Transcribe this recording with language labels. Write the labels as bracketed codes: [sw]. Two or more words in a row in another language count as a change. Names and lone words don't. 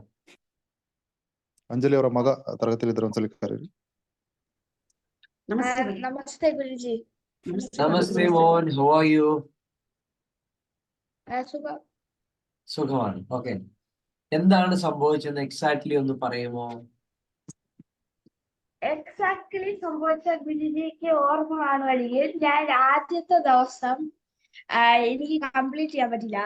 [kn] ಅಂಜಲಿ ಅವರ ಮಗ ತರಗತಿಯಲ್ಲಿ ಇದ್ರೆ ಒಂದ್ಸಲಿ ಕರೀರಿ. ನಮಸ್ತೆ ಗುರುಜಿ. [ml] നമസ്തേ മോൻ, [en] how are you? [ml] സുഖമാണ്. ഓക്കെ, എന്താണ് സംഭവിച്ചത് എക്സാക്ട്ലി ഒന്ന് പറയുമോ? എക്സാക്ട്ലി സംഭവിച്ച ഗുരുജിക്ക് ഓർമ്മ കാണുവാണെങ്കിൽ ഞാൻ ആദ്യത്തെ ദിവസം എനിക്ക് കംപ്ലീറ്റ് ചെയ്യാൻ പറ്റില്ല.